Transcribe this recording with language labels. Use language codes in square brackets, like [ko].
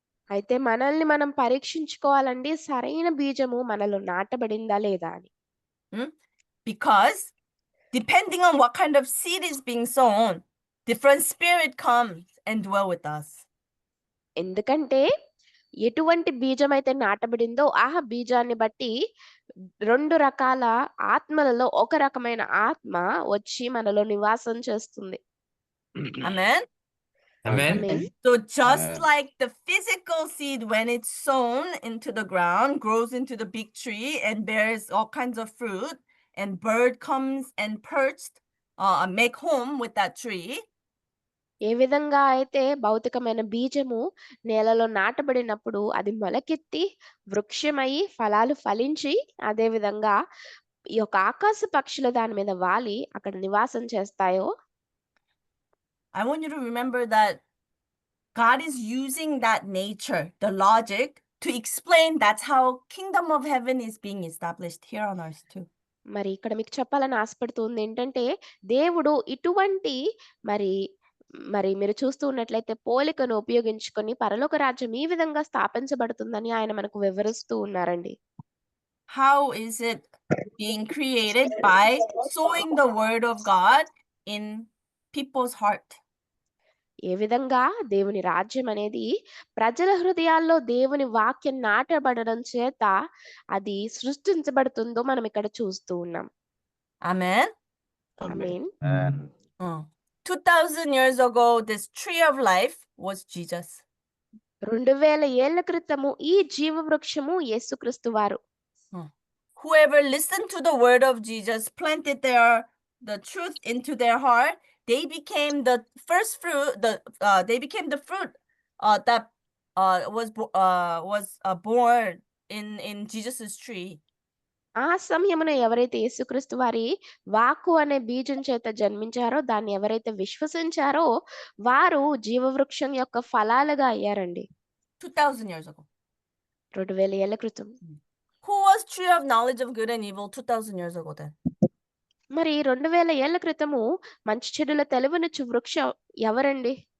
[te] అయితే మనల్ని మనం పరీక్షించుకోవాలండి, సరైన బీజము మనలో నాటబడిందా లేదా అని. [en] Because depending on what kind of seed is being sown, different spirit comes and dwell with us. [te] ఎందుకంటే ఎటువంటి బీజం అయితే నాటబడిందో ఆ బీజాన్ని బట్టి రెండు రకాల ఆత్మలలో ఒక రకమైన ఆత్మ వచ్చి మనలో నివాసం చేస్తుంది. [en] Amen. Amen. [te] Amen. [en] So just like the physical seed, when it's sown into the ground, grows into the big tree and bears all kinds of fruit, and bird comes and perched, make home with that tree. [te] ఏ విధంగా అయితే భౌతికమైన బీజము నేలలో నాటబడినప్పుడు అది మొలకెత్తి వృక్షమై ఫలాలు ఫలించి, అదే విధంగా ఈ యొక్క ఆకాశ పక్షులు దాని మీద వాలి అక్కడ నివాసం చేస్తాయో, [en] I want you to remember that God is using that nature, the logic, to explain that's how kingdom of heaven is being established here on earth too. [te] మరి ఇక్కడ మీకు చెప్పాలని ఆశపడుతుంది ఏంటంటే, దేవుడు ఇటువంటి మరి మరి మీరు చూస్తూ ఉన్నట్లయితే పోలికను ఉపయోగించుకొని పరలోక రాజ్యం ఈ విధంగా స్థాపించబడుతుందని ఆయన మనకు వివరిస్తూ ఉన్నారండి. [en] How is it being created? By sowing the word of God in people's heart. [te] ఏ విధంగా దేవుని రాజ్యం అనేది ప్రజల హృదయాల్లో దేవుని వాక్యం నాటబడడం చేత అది సృష్టించబడుతుందో మనం ఇక్కడ చూస్తూ ఉన్నాం. [en] Amen. [te] Amen. [en] And 2000 years ago, this tree of life was Jesus. [te] 2000 ఏళ్ల క్రితము ఈ జీవవృక్షము యేసుక్రీస్తు వారు. [en] Whoever listened to the word of Jesus, planted the truth into their heart, they became the first fruit. They became the fruit that was born in Jesus's tree. [te] ఆ సమయమున ఎవరైతే యేసుక్రీస్తు వారి వాక్కు అనే బీజం చేత జన్మించారో, దాన్ని ఎవరైతే విశ్వసించారో వారు జీవవృక్షం యొక్క ఫలాలుగా అయ్యారండి. [en] 2000 years ago. [te] 2000 ఏళ్ల క్రితం. [en] Who was tree of knowledge of good and evil 2000 years ago then? [te] మరి 2000 ఏళ్ల క్రితము మంచి చెడుల తెలివినిచ్చు వృక్షం ఎవరండి?